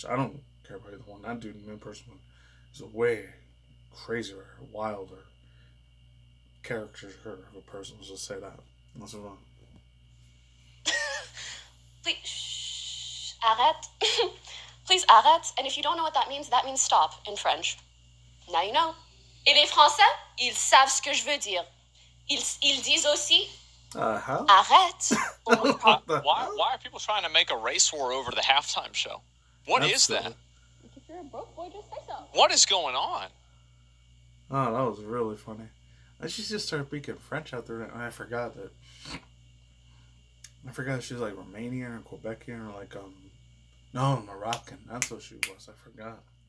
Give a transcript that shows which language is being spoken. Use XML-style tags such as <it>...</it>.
<en>I don't care about either one. That dude, me personally, is a way crazier, wilder character of a person. Let's just say that. Let's move on. Please, shh,</en> <fr>arrête.</fr> <en>Please,</en> <fr>arrête.</fr> <en>And if you don't know what that means stop in French. Now you know.</en> <fr>Et les Français, ils savent ce que je veux dire. Ils disent aussi, arrête.</fr> <en>Why are people trying to make a race war over the halftime show? What is that? If you're a broke boy, just say so. What is going on? Oh, that was really funny. And she just started speaking French out there, and I forgot she was like Romanian or Quebecian or like no, Moroccan. That's what she was. I forgot.</en>